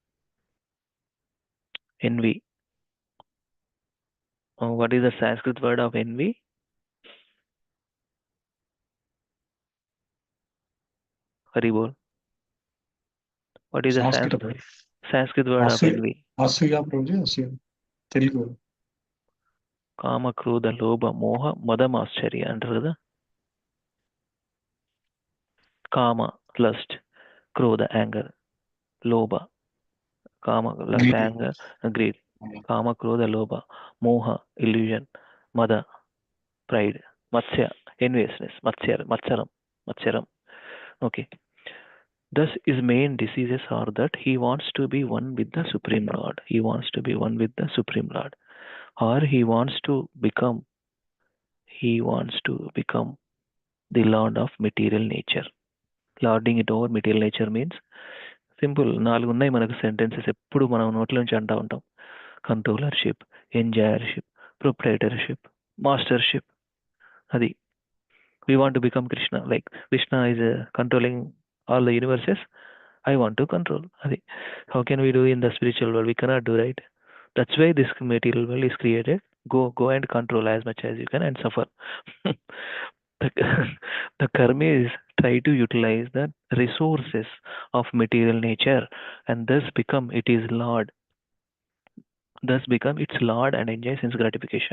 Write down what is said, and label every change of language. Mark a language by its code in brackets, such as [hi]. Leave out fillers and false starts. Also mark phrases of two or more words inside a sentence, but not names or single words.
[en] Envy. What is the Sanskrit word of envy? Haribol. What is the Sanskrit word of envy? Asuya, Prabhuji, Asuya. Telugu. [sa] काम, क्रोध, लोभ, मोह, मदम्, आश्चर्य [te] అంటారు కదా. [en] Kama, lust. Krodha, anger. Lobha, Kama, lust, Greed. anger, greed. [sa] काम, क्रोध, लोभ। मोह, [en] illusion. Mada, pride. Matsya, enviousness. Matsaram. Okay. Thus, his main diseases are that he wants to be one with the Supreme Lord. He wants to be one with the Supreme Lord. Or he wants to become the Lord of material nature. Lording it over material nature means [te] సింపుల్ 4 ఉన్నాయి మనకు సెంటెన్సెస్ ఎప్పుడు మనం నోట్ల నుంచి అంటూ ఉంటాం. [en] controllership, enjoyership, proprietorship, mastership. అది we want to become Krishna. Like Krishna is controlling all the universes. I want to control. Adi. How can we do in the spiritual world? We cannot do, right? That's why this material world is created. Go and control as much as you can and suffer. the, the karmis try to utilize the resources of material nature and thus become its lord and enjoy sense gratification.